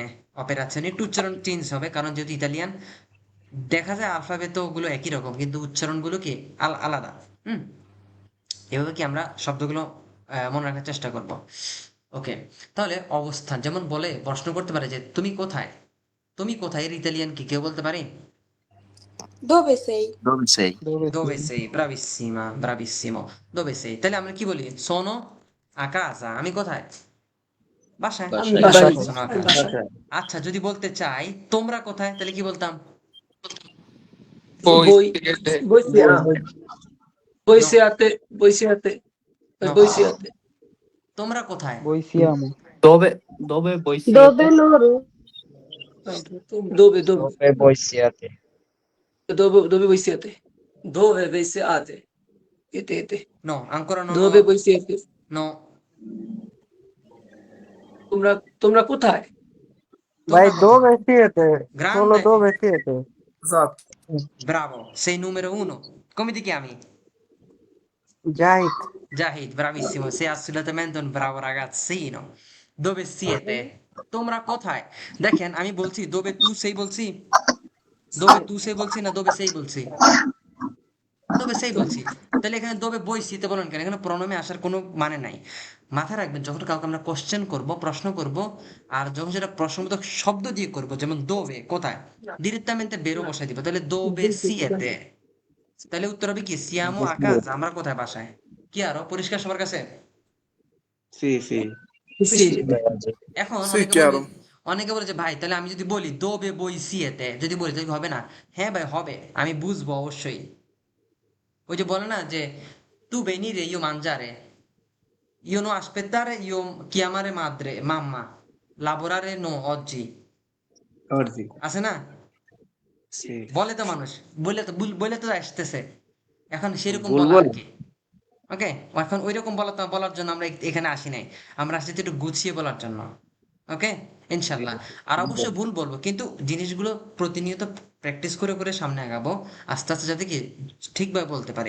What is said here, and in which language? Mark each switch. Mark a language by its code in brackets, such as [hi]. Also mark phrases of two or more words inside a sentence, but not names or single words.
[bn] অপেরাzione একটু উচ্চারণ চেঞ্জ হবে, কারণ যেহেতু ইতালিয়ান দেখা যায় আলফাবেট গুলো একই রকম কিন্তু উচ্চারণগুলো কি আলাদা। হুম, এভাবে কি আমরা শব্দগুলো মনে রাখার চেষ্টা করব। ওকে, তাহলে অবস্থান যেমন বলে প্রশ্ন করতে পারে যে তুমি কোথায়, তুমি কোথায়, এর ইতালিয়ান কি কেউ বলতে পারি? [it] Dove sei? Dove sei? dove sei, bravissima, bravissimo, dove sei। [bn] তাহলে আমরা কি বলি [it] sono a casa, [bn] আমি কোথায় বাসায়, বাসায়। [it] sono a casa। [bn] আচ্ছা, যদি বলতে চাই তোমরা কোথায় তাহলে কি বলতাম? [it] Voi siete. Voi siete, voi No, siate, voi siete, no, voi siete. [bn] তোমরা কোথায়? [it] voi siamo Dove voi siete? Dove loro? Dove, Dove voi siete? dove voi siete? Dove voi siete? Siete. No, ancora no, Dove no, voi siete? no, [bn] তোমরা কোথায়? ভাই তোমরা [it] দো [bn] কোথায়? [it] বেশিয়েতে solo Grande, dove siete Esatto. bravo, sei numero uno. Come ti chiami? জাহিদ Jahid, bravissimo, sei assolutamente un bravo ragazzino. Dove siete? [bn] তোমরা কোথায়? দেখেন আমি বলছি [it] dove tu sei [bn] বলছি, [it] dove tu sei [bn] বলছি না [it] dove sei [bn] বলছি, [it] dove sei [bn] বলছি। তাহলে এখানে [it] dove voi siete [bn] বলেন কেন? এখানে প্রণমে আসার কোনো মানে নাই। মাথায় রাখবেন যখন কাউকে আমরা কোশ্চেন করব, প্রশ্ন করব, আর যখন সেটা প্রশ্নবোধক শব্দ দিয়ে করব, যেমন dove কোথায়, ডিরেক্টamente বেরো বসাই দিব, তাহলে [it] dove siete। [bn] তাহলে উত্তর হবে কি [it] siamo a casa, [bn] আমরা কোথায় বাসায়। কি আরো পরিষ্কার সবার কাছে? [it] Sì, sì. Sì. [bn] এখন [it] Sì, chiaro. [bn] অনেকে বলে যে ভাই তাহলে আমি যদি বলি [it] dove voi siete, [bn] যদি বলি তাহলে কি হবে না? হ্যাঁ ভাই হবে, আমি বুঝবো অবশ্যই। ওই যে বলে না যে [it] tu venire io mangiare, io no aspettare, io chiamare madre mamma, lavorare no oggi, Oggi. [bn] আছে না? [it] Sì. [bn] বলে তো মানুষ, বলে তো আসতেছে, এখন সেরকম ভুল বলা আর বলে? কি। ওকে, এখন ওইরকম বলার জন্য আমরা এখানে আসি নাই, আমরা আসছি একটু গুছিয়ে বলার জন্য। ওকে, ইনশাল্লাহ। আর অবশ্যই ভুল বলবো, কিন্তু জিনিসগুলো প্রতিনিয়ত প্র্যাকটিস করে করে সামনে আগাবো, আস্তে আস্তে যাতে কি ঠিকভাবে বলতে পারি।